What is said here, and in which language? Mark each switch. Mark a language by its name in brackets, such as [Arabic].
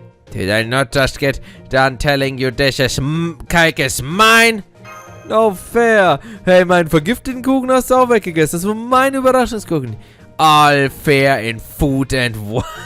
[English] Did I not just get done telling you this cake is mine? No fair. [German] Hey, meinen vergifteten Kuchen hast du auch weggegessen. Das war mein Überraschungskuchen. [English] All fair in food and wine.